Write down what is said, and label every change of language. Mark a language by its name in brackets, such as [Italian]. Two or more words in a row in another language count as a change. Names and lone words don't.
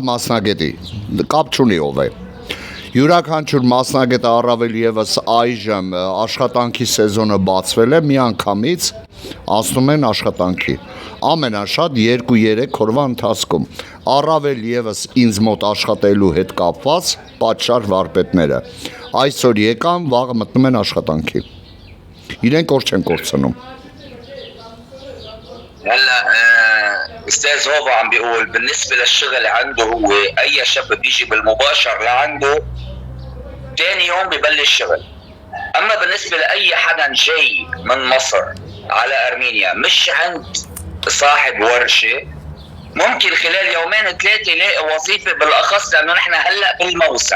[Armenian] մասնագետի կապ չունի ով է։ Յուրաքանչյուր մասնագետը առավել եւս այժմ աշխատանքի սեզոնը բացվել է, միանգամից անցնում են աշխատանքի։ Ամենաշատ 2-3 օրվա ընթացքում առավել եւս ինձ մոտ աշխատելու հետ կապված պատշաճ վարպետները այսօր եկան, վաղը մտնում են աշխատանքի։ Իրենք օր չեն կորցնում։ [Arabic] هلا استاذ هوفا عم بيقول بالنسبه للشغل عنده هو اي شاب بيجي بالمباشر لعنده ثاني يوم ببلش الشغل. اما بالنسبه لاي حدا جاي من مصر على ارمينيا مش عند صاحب ورشه، ممكن خلال 2-3 يلاقي وظيفه، بالاخص لانه نحن هلا بالموسم.